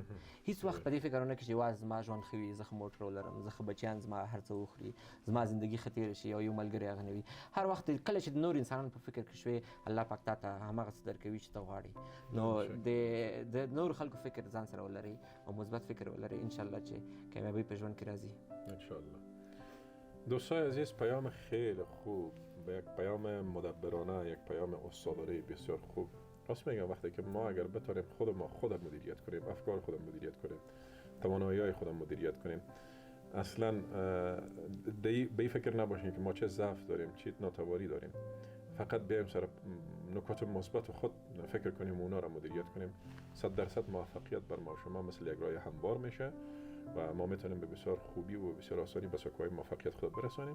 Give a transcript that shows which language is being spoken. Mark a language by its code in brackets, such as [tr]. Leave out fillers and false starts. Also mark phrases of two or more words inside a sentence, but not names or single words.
[ps] هیڅ وخت په دې فکر ونه کړي چې یوازې زما ژوند ښه وي، زه ښه موټر ولرم، زه ښه بچیان زما هر څه وخوري، زما زندګي ښه تېره شي او یو ملګری هغه نه وي. هر وخت کله چې د نور انسانانو په فکر کې شوې، الله پاک تا ته هماغه څه درکوي چې ته غواړې. نو د نور خلکو فکر ځان سره ولرئ او مثبت فکر ولرئ، انشاءالله چې کامیابی په ژوند کې راځي. انشاءالله. [fa] دوستای عزیز، پیام خیلی خوب، یک پیام مدبرانه، یک پیام استادانه بسیار خوب. راست میگم وقتی که ما اگر بتونیم خودم مدیریت کنیم، افکار خودم مدیریت کنیم، توانایی‌های خودم مدیریت کنیم، اصلا به این فکر نباشیم که ما چه ضعف داریم، چه ناتوانی داریم، فقط بیایم سر نکات مثبت خود فکر کنیم و اونا را مدیریت کنیم، 100% موفقیت بر ما شما مثل یک راه هموار میشه و ما میتونیم به بسیار خوبی و بسیار آسانی به سکوی موفقیت خود برسانیم.